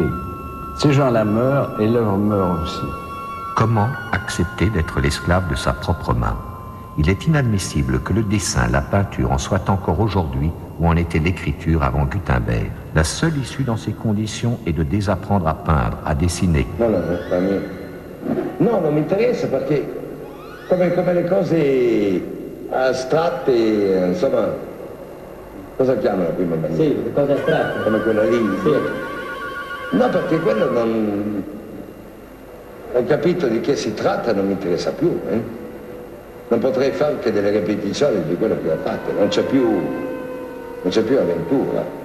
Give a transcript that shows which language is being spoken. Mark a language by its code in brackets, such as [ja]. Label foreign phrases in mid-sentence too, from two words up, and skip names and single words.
[fr] Ces gens-là meurent et l'œuvre meurt aussi. Comment accepter d'être l'esclave de sa propre main? Il est inadmissible que le dessin, la peinture en soit encore aujourd'hui où en était l'écriture avant Gutenberg. La seule issue dans ces conditions est de désapprendre à peindre, à dessiner. [it] No, non mi interessa perché come le cose astratte, insomma, cosa chiamano prima? Sì, le cose astratte. Come quella lì? Sì. No, perché quello non... Ho capito di che si tratta, non mi interessa più, Non potrei fare che delle ripetizioni di quello che ho fatto, non c'è più avventura.